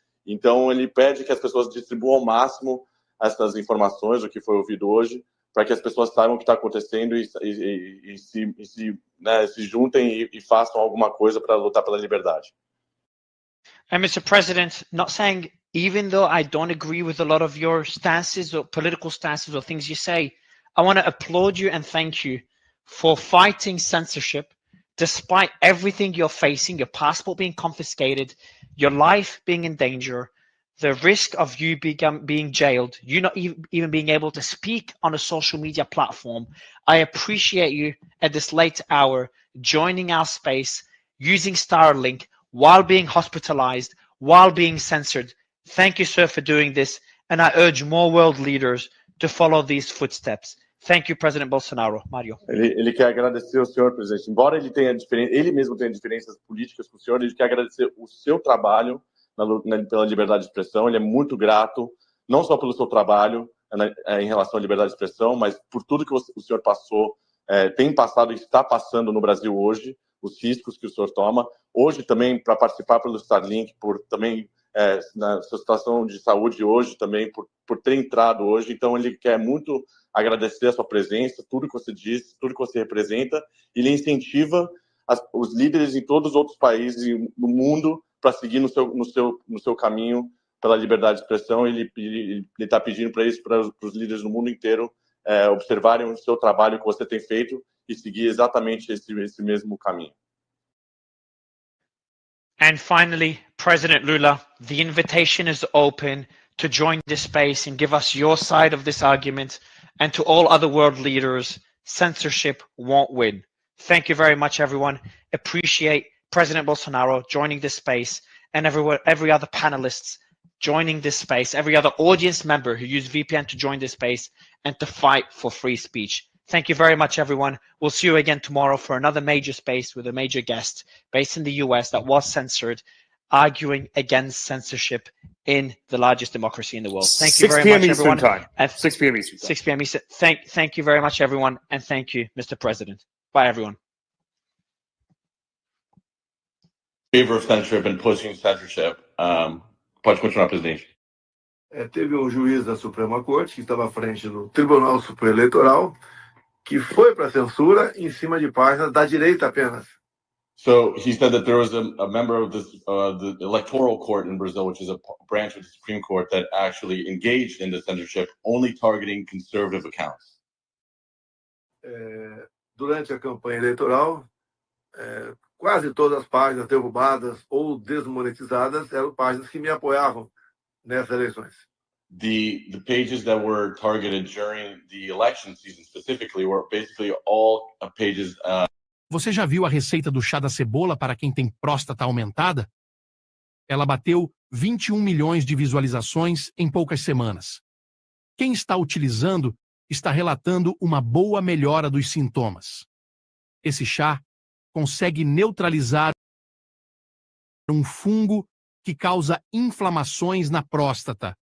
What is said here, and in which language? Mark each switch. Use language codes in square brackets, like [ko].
[pt] Então, ele pede que as pessoas distribuam ao máximo essas informações, o que foi ouvido hoje, para que as pessoas saibam o que está acontecendo e se juntem e façam alguma coisa para lutar pela liberdade. [en] And Mr. President, not saying, even though I don't agree with a lot of your stances or political stances or things you say, I want to applaud you and thank you for fighting censorship, despite everything you're facing, your passport being confiscated, your life being in danger, the risk of you being jailed, you not even being able to speak on a social media platform. I appreciate you at this late hour joining our space, using Starlink while being hospitalized, while being censored. Thank you, sir, for doing this. And I urge more world leaders to follow these footsteps. Thank you, President Bolsonaro. Mario. [pt] Ele quer agradecer ao senhor, presidente. Embora ele mesmo tenha diferenças políticas com o senhor, ele quer agradecer o seu trabalho pela liberdade de expressão. Ele é muito grato, não só pelo seu trabalho em relação à liberdade de expressão, mas por tudo que o senhor passou, tem passado e está passando no Brasil hoje, os riscos que o senhor toma. Hoje também, para participar pelo Starlink, por também na sua situação de saúde hoje, também por ter entrado hoje. Então, ele quer muito agradecer a sua presença, tudo que você diz, tudo que você representa, e ele incentiva os líderes em todos os outros países do mundo para seguir no seu caminho pela liberdade de expressão. Ele está pedindo para isso para os líderes do mundo inteiro observarem o seu trabalho que você tem feito e seguir exatamente esse mesmo caminho. [en] And finally, President Lula, the invitation is open to join this space and give us your side of this argument. And to all other world leaders, censorship won't win. Thank you very much, everyone. Appreciate President Bolsonaro joining this space, and every other panelists joining this space, every other audience member who used VPN to join this space and to fight for free speech. Thank you very much, everyone. We'll see you again tomorrow for another major space with a major guest based in the US that was censored, arguing against censorship in the largest democracy in the world. Thank you very much, everyone. 6 p.m. Eastern time. 6 p.m. Eastern. Thank you very much, everyone, and thank you, Mr. President. Bye, everyone. Favor of censorship and pushing censorship. [pt] Pode continuar, presidente. Teve juiz da Suprema Corte que estava à frente do Tribunal Superior Eleitoral que foi para a censura em cima de páginas da direita apenas. [en] So he said that there was a member of the electoral court in Brazil, which is a branch of the Supreme Court, that actually engaged in the censorship, only targeting conservative accounts. [pt] Durante a campanha eleitoral, quase todas as páginas derrubadas ou desmonetizadas eram páginas que me apoiavam nessas eleições. [en] the pages that were targeted during the election season specifically were basically all pages. [pt] Você já viu a receita do chá da cebola para quem tem próstata aumentada? Ela bateu 21 milhões de visualizações em poucas semanas. Quem está utilizando está relatando uma boa melhora dos sintomas. Esse chá consegue neutralizar um fungo que causa inflamações na próstata.